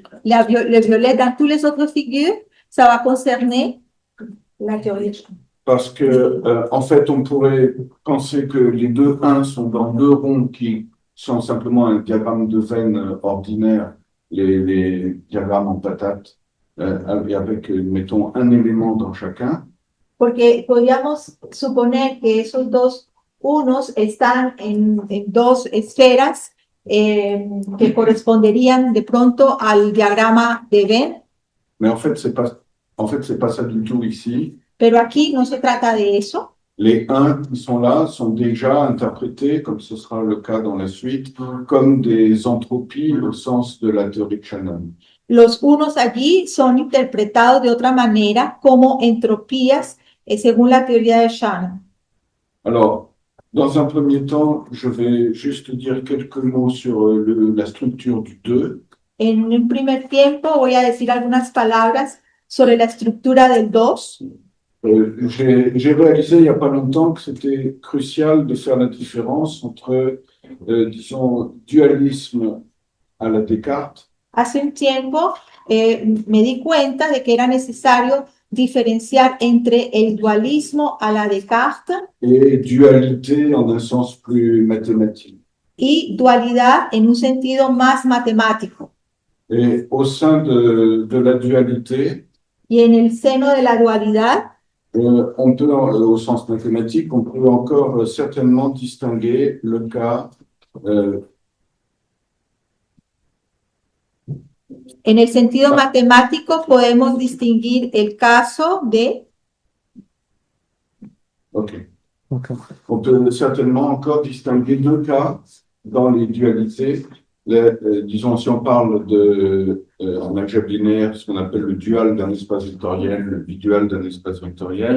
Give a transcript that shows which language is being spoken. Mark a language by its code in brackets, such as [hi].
[fr] Le violet dans toutes les autres figures, ça va concerner la théorie de Shannon. Parce que, en fait, on pourrait penser que les deux 1 sont dans deux ronds qui sont simplement un diagramme de veine ordinaire, les diagrammes en patate, avec, mettons, un élément dans chacun. [es] Porque podríamos suponer que esos dos unos están en dos esferas que corresponderían de pronto al diagrama de Venn. [fr] Mais en fait, c'est pas ça du tout ici. [es] Pero aquí no se trata de eso. [fr] Les 1 qui sont là sont déjà interprétés, comme ce sera le cas dans la suite, comme des entropies au sens de la théorie de Shannon. [es] Los unos allí son interpretados de otra manera como entropías según la teoría de Shannon. [fr] Alors, dans un premier temps, je vais juste dire quelques mots sur la structure du 2. [es] En un primer tiempo voy a decir algunas palabras sobre la estructura del 2. [fr] J'ai réalisé il n'y a pas longtemps que c'était crucial de faire la différence entre, disons, dualisme à la Descartes. [es] Hace un tiempo me di cuenta de que era necesario diferenciar entre el dualismo a la Descartes [fr] Et dualité en un sens plus mathématique. [es] y dualidad en un sentido más matemático. [fr] Et au sein de la dualité, [es] Y en el seno de la dualidad, [fr] on peut, au sens mathématique, on peut encore certainement distinguer le cas [es] en el sentido matemático podemos distinguir el caso de... [en] Okay. [fr] On peut certainement encore distinguer deux cas dans les dualités. Disons, si on parle en algèbre linéaire, ce qu'on appelle le dual d'un espace vectoriel, le bidual d'un espace vectoriel.